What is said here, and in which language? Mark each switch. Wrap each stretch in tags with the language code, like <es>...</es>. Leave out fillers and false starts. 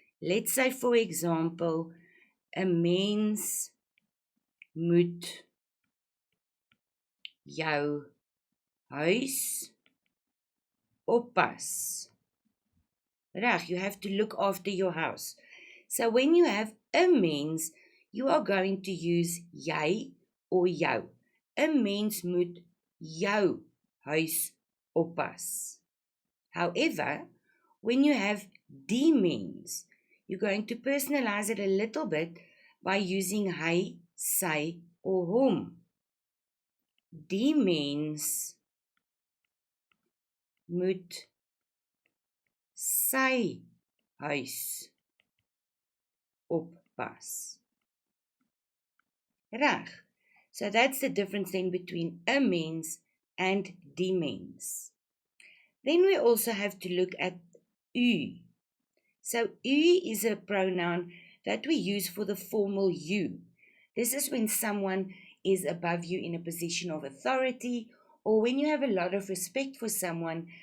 <en>Let's say, for example,</en> <af>'n mens moet jou huis oppas.</af> <en>Reg, you have to look after your house. So when you have 'n mens, you are going to use jy or jou.</en> <af>'n mens moet jou huis oppas.</af> <en>However, when you have die mens, you're going to personalize it a little bit by using hy, sy, or hom.</en> <af>Die mens moet sy huis oppas. Reg.</af> <en>So that's the difference then between 'n mens and die mens. Then we also have to look at u. So u is a pronoun that we use for the formal you. This is when someone is above you in a position of authority, or when you have a lot of respect for someone.</en>